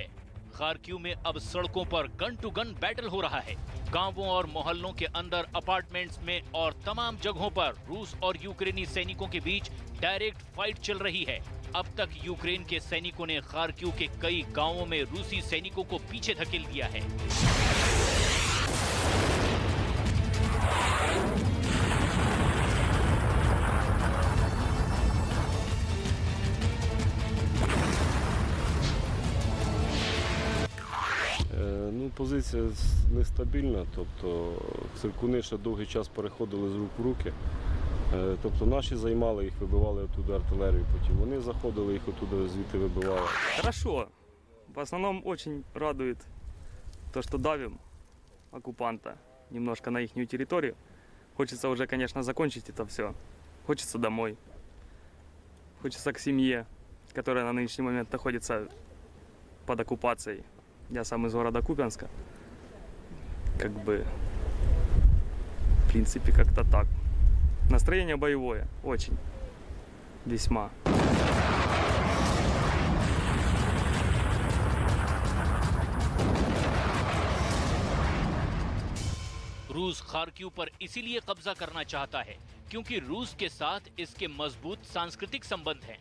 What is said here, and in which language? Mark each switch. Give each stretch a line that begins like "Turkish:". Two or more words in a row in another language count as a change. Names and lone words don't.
Hindi: खार्किव में अब सड़कों पर
English: gun to gun battle
Hindi: हो रहा है। गांवों और मोहल्लों के अंदर, अपार्टमेंट्स में और तमाम जगहों पर रूस और यूक्रेनी सैनिकों के बीच
English: direct fight
Hindi: चल रही है। अब तक यूक्रेन के सैनिकों ने खार्किव के कई गांवों में रूसी सैनिकों को पीछे धकेल दिया है।
Ukrainian: Ну, позиція нестабільна, тобто циркуни ще довгий час переходили з рук в руки. Тобто наші займали їх, вибивали оттуда артилерію, потім вони заходили, їх оттуда звідти вибивали.
Russian: Хорошо. В основном очень радует то, что давим оккупанта немножко на ихнюю территорию. Хочется уже, конечно, закончить это все. Хочется домой. Хочется к семье, которая на нынешний момент находится под оккупацией. Я сам из города Купянска. Как бы, в принципе, как-то так. Настроение боевое, очень. Весьма.
Hindi: रूस खार्किव पर इसीलिए कब्जा करना चाहता है क्योंकि रूस के साथ इसके मजबूत सांस्कृतिक संबंध हैं।